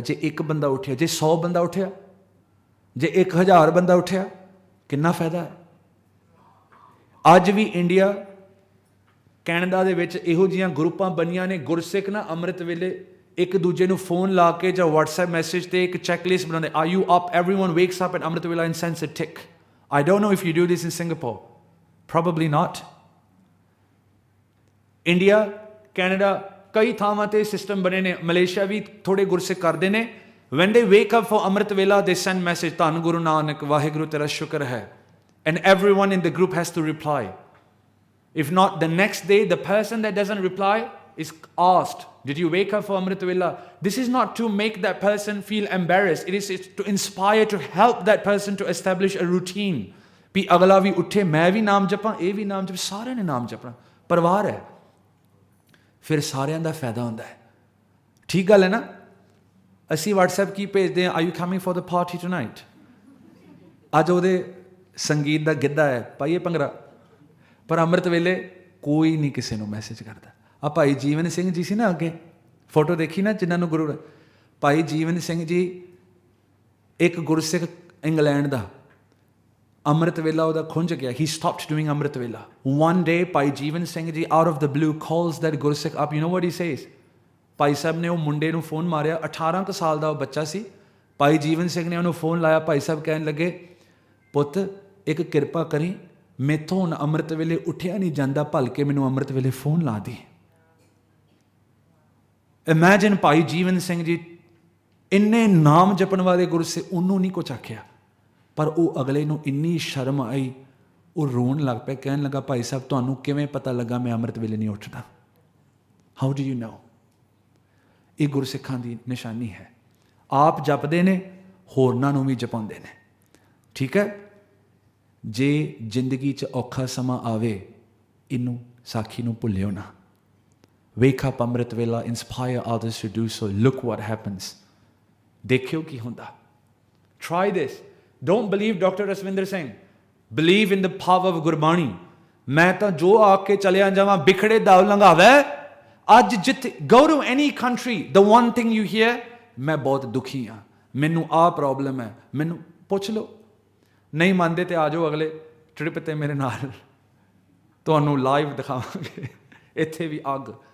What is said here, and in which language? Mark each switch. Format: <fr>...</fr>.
<pa>ਜੇ ਇੱਕ ਬੰਦਾ ਉੱਠਿਆ, ਜੇ 100 ਬੰਦਾ ਉੱਠਿਆ, ਜੇ 1000 ਬੰਦਾ ਉੱਠਿਆ, ਕਿੰਨਾ ਫਾਇਦਾ ਹੈ। ਅੱਜ ਵੀ ਇੰਡੀਆ, ਕੈਨੇਡਾ ਦੇ ਵਿੱਚ ਇਹੋ ਜਿਹੀਆਂ ਗਰੁੱਪਾਂ ਬਣੀਆਂ ਨੇ, ਗੁਰਸਿੱਖ ਨਾ ਅੰਮ੍ਰਿਤ ਵੇਲੇ ਇੱਕ ਦੂਜੇ ਨੂੰ ਫੋਨ ਲਾ ਕੇ ਜਾਂ WhatsApp ਮੈਸੇਜ ਤੇ ਇੱਕ ਚੈੱਕਲਿਸਟ ਬਣਾਉਂਦੇ,</pa> <en>are you up? Everyone wakes up at Amrit Vela and sends a tick। I don't know if you do this in Singapore, probably not।</en> <pa>India, Canada, ਕਈ ਥਾਵਾਂ ਤੇ ਸਿਸਟਮ ਬਣੇ ਨੇ, ਮਲੇਸ਼ੀਆ ਵੀ ਥੋੜੇ ਗੁਰਸਿੱਖ ਕਰਦੇ ਨੇ।</pa> <en>when they wake up for Amrit Vela, they send message,</en> <pa>ਧੰਨ ਗੁਰੂ ਨਾਨਕ, ਵਾਹਿਗੁਰੂ ਤੇਰਾ ਸ਼ੁਕਰ ਹੈ,</pa> <en>and everyone in the group has to reply। if not, the next day the person that doesn't reply is asked, did you wake up for Amrit Vela? This is not to make that person feel embarrassed, it is to inspire, to help that person to establish a routine।</en> <pa>ਵੀ ਅਗਲਾ ਵੀ ਉੱਠੇ, ਮੈਂ ਵੀ ਨਾਮ ਜਪਾਂ, ਇਹ ਵੀ ਨਾਮ ਜਪ, ਸਾਰਿਆਂ ਨੇ ਨਾਮ ਜਪਣਾ, ਪਰਿਵਾਰ ਹੈ, ਫਿਰ ਸਾਰਿਆਂ ਦਾ ਫਾਇਦਾ ਹੁੰਦਾ ਹੈ। ਠੀਕ ਗੱਲ ਹੈ ਨਾ। ਅਸੀਂ WhatsApp ਕੀ ਭੇਜਦੇ ਹਾਂ,</pa> <en>are you coming for the party tonight?</en> <pa>ਅੱਜ ਉਹਦੇ ਸੰਗੀਤ ਦਾ ਗਿੱਧਾ ਹੈ, ਪਾਈਏ ਭੰਗੜਾ। ਪਰ ਅੰਮ੍ਰਿਤ ਵੇਲੇ ਕੋਈ ਨਹੀਂ ਕਿਸੇ ਨੂੰ ਮੈਸੇਜ ਕਰਦਾ। ਆ ਭਾਈ ਜੀਵਨ ਸਿੰਘ ਜੀ ਸੀ ਨਾ, ਅੱਗੇ ਫੋਟੋ ਦੇਖੀ ਨਾ, ਜਿਨ੍ਹਾਂ ਨੂੰ ਗੁਰੂ, ਭਾਈ ਜੀਵਨ ਸਿੰਘ ਜੀ ਇੱਕ ਗੁਰਸਿੱਖ ਇੰਗਲੈਂਡ ਦਾ, ਅੰਮ੍ਰਿਤ ਵੇਲਾ ਉਹਦਾ ਖੁੰਝ ਗਿਆ।</pa> <en>he stopped doing amrit vela. one day Bhai Jeevan Singh ji out of the blue calls that Gursikh up। you know what he says?</en> <pa>Bhai Sahib ਨੇ ਉਹ ਮੁੰਡੇ ਨੂੰ ਫੋਨ ਮਾਰਿਆ, 18 ਕੁ ਸਾਲ ਦਾ ਉਹ ਬੱਚਾ ਸੀ। ਭਾਈ ਜੀਵਨ ਸਿੰਘ ਨੇ ਉਹਨੂੰ ਫੋਨ ਲਾਇਆ। ਭਾਈ ਸਾਹਿਬ ਕਹਿਣ ਲੱਗੇ, ਪੁੱਤ ਇੱਕ ਕਿਰਪਾ ਕਰੀ, ਮੈਥੋਂ ਹੁਣ ਅੰਮ੍ਰਿਤ ਵੇਲੇ ਉੱਠਿਆ ਨਹੀਂ ਜਾਂਦਾ, ਭਲਕੇ ਮੈਨੂੰ ਅੰਮ੍ਰਿਤ ਵੇਲੇ ਫੋਨ ਲਾ ਦੀ। ਇਮੈਜਿਨ, ਭਾਈ ਜੀਵਨ ਸਿੰਘ ਜੀ ਇੰਨੇ ਨਾਮ ਜਪਣ ਵਾਲੇ ਗੁਰਸਿੱਖ, ਉਹਨੂੰ ਨਹੀਂ ਕੁਛ ਆਖਿਆ, ਪਰ ਉਹ ਅਗਲੇ ਨੂੰ ਇੰਨੀ ਸ਼ਰਮ ਆਈ, ਉਹ ਰੋਣ ਲੱਗ ਪਿਆ, ਕਹਿਣ ਲੱਗਾ, ਭਾਈ ਸਾਹਿਬ ਤੁਹਾਨੂੰ ਕਿਵੇਂ ਪਤਾ ਲੱਗਾ ਮੈਂ ਅੰਮ੍ਰਿਤ ਵੇਲੇ ਨਹੀਂ ਉੱਠਦਾ?</pa> <en>How do you know?</en> <pa>ਇਹ ਗੁਰਸਿੱਖਾਂ ਦੀ ਨਿਸ਼ਾਨੀ ਹੈ। ਆਪ ਜਪਦੇ ਨੇ, ਹੋਰਨਾਂ ਨੂੰ ਵੀ ਜਪਾਉਂਦੇ ਨੇ। ਠੀਕ ਹੈ। ਜੇ ਜ਼ਿੰਦਗੀ 'ਚ ਔਖਾ ਸਮਾਂ ਆਵੇ, ਇਹਨੂੰ ਸਾਖੀ ਨੂੰ ਭੁੱਲਿਓ ਨਾ।</pa> <en>wake up amrit vela, inspire others to do so, look what happens।</en> <pa>ਦੇਖਿਓ ਕੀ ਹੁੰਦਾ।</pa> <en>try this। don't believe Dr. Rasvinder Singh, believe in the power of Gurbani.</en> <pa>ਮੈਂ ਤਾਂ ਜੋ ਆ ਕੇ ਚਲਿਆ ਜਾਵਾਂ, ਬਿਖੜੇ ਦਾਉ ਲੰਘਾਵੇ। ਅੱਜ ਜਿੱਥੇ</pa> <en>go to any country, the one thing you hear,</en> <pa>ਮੈਂ ਬਹੁਤ ਦੁਖੀ ਹਾਂ, ਮੈਨੂੰ ਆਹ ਪ੍ਰੋਬਲਮ ਹੈ, ਮੈਨੂੰ ਪੁੱਛ ਲਓ। ਨਹੀਂ ਮੰਨਦੇ ਤੇ ਆ ਜਾਓ ਅਗਲੇ ਟ੍ਰਿਪ ਤੇ ਮੇਰੇ ਨਾਲ, ਤੁਹਾਨੂੰ ਲਾਈਵ ਦਿਖਾਵਾਂਗੇ। ਇੱਥੇ ਵੀ ਅੱਗ।</pa>